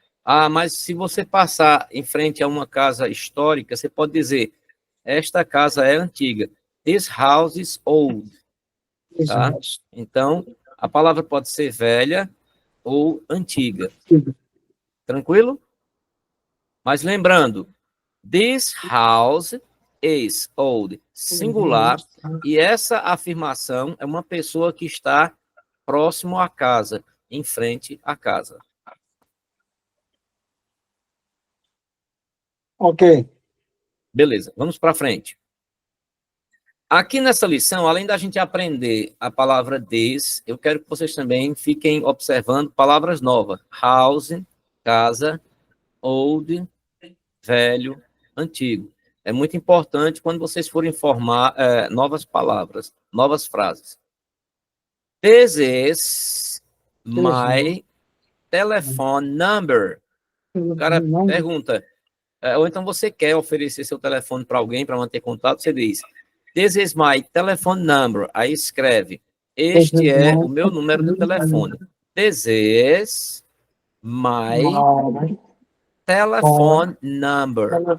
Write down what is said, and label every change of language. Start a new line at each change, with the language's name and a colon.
Portuguese: Ah, mas se você passar em frente a uma casa histórica, você pode dizer, esta casa é antiga.
English: This house is old.
Portuguese: Tá? Então, a palavra pode ser velha ou antiga. Tranquilo? Mas lembrando,
English: this house is old.
Portuguese: Singular. E essa afirmação é uma pessoa que está próximo à casa, em frente à casa. Ok. Beleza, vamos para frente. Aqui nessa lição, além da gente aprender a palavra this, eu quero que vocês também fiquem observando palavras novas. House, casa, old, velho, antigo. É muito importante quando vocês forem formar novas palavras, novas frases.
English: This is my telephone number.
Portuguese: O cara pergunta, ou então você quer oferecer seu telefone para alguém para manter contato, você diz,
English: this is my telephone number.
Portuguese: Aí escreve, este é o meu número de telefone.
English: This is my telephone number.